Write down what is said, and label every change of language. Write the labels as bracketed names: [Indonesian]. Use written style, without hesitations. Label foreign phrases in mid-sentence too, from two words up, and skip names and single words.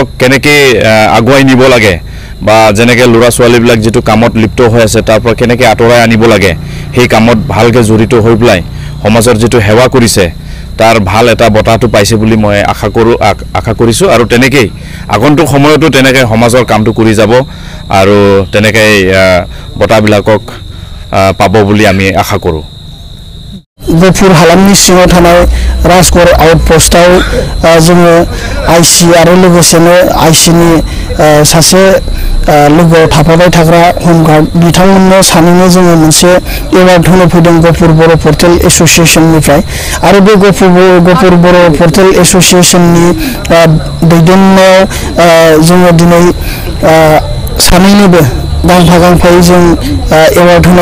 [Assamese] কেনেকৈ আগুৱাই নিব লাগে বা যেনেকৈ ল'ৰা ছোৱালীবিলাক যেটো কামত লিপ্ত হৈ আছে তাৰ পৰা কেনেকৈ আঁতৰাই আনিব লাগে সেই কামত ভালকৈ জড়িত হৈ পেলাই সমাজৰ যেটো সেৱা কৰিছে তাৰ ভাল এটা বটাটো পাইছে বুলি মই আশা কৰিছো আৰু তেনেকৈ আগন্তুক সময়তো তেনেকৈ সমাজৰ কামটো কৰি যাব আৰু তেনেকৈ বটাবিলাকক পাব বুলি আমি আশা কৰোঁ [Bodo] गफुर हालामनि सिङाव थानाय राजगड़ आउटपोस्टआव जोङो आईसी आरो लोगोसेनो आईसीनि सासे लोगोआव थाफाबाय थाग्रा होमगार्ड बिथांमोननो सानैनो जोङो मोनसे एवार्ड होनो फैदों गफुर बर' पर्टेल एसोसिएशननिफ्राय आरो बे गफुर बर' पर्टेल एसोसिएशननि दैदेननायाव जोङो दिनै सानैनोबो गांफा-गांफायै जों एवार्ड होनाय